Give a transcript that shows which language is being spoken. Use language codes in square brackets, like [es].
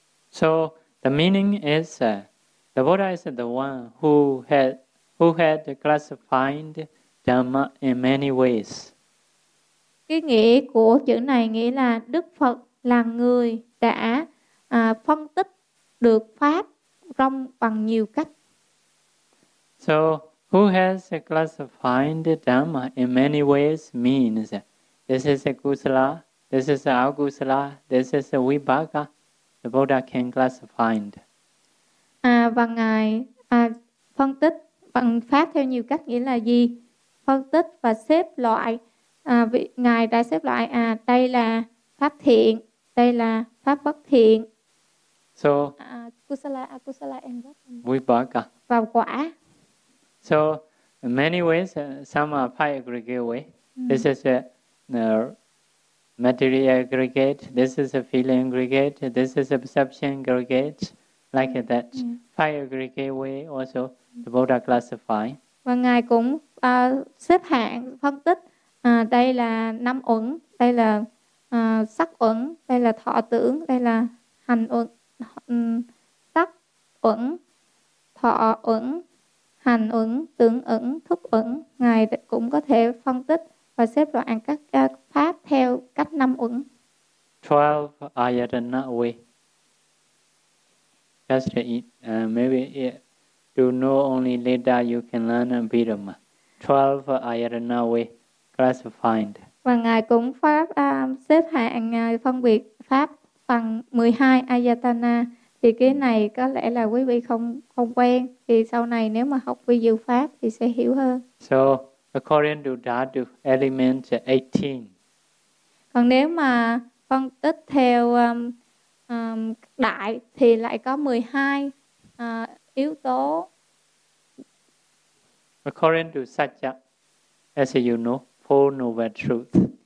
[en] So, the meaning is the Buddha is the one who had classified Dhamma in many ways. [vi] Cái nghĩa của chữ này nghĩa là Đức Phật là người đã phân tích được pháp trong bằng nhiều cách. [en] So, who has classified Dhamma in many ways means this is a kusala, this is a kusala, this is a vibhaga. The Buddha can classify it. [vi] Và ngài phân tích bằng pháp theo nhiều cách nghĩa là gì? Phân tích và xếp loại. Ngài đã xếp loại đây là pháp thiện, đây là pháp bất thiện. [en] So kusala akusala and what? Vibhaga. [vi] Và quả. [en] So in many ways some are five aggregate way. This is a material aggregate, this is a feeling aggregate, this is a perception aggregate, like that. Five aggregate way also the Buddha classify. [vi] Và ngài cũng xếp hạng phân tích. Đây là năm uẩn, đây là sắc uẩn, đây là thọ tưởng, đây là hành uẩn, sắc uẩn, thọ uẩn, hành uẩn, tưởng uẩn, thức uẩn. Ngài cũng có thể phân tích và xếp loại các pháp theo cách năm uẩn. [en] 12 ayatana way. Just to maybe to know only later you can learn a bit of 12 ayatana way. Classified. [vi] Và ngài cũng pháp xếp hạng phân biệt pháp bằng 12 ayatana. Thì cái này có lẽ là quý vị không quen, thì sau này nếu mà học vi diệu pháp thì sẽ hiểu hơn. [en] So according to Dhatu element 18. [vi] Còn nếu mà phân tích theo đại thì lại có 12 yếu tố. [en] According to Satya, as you know, Four Noble Truths.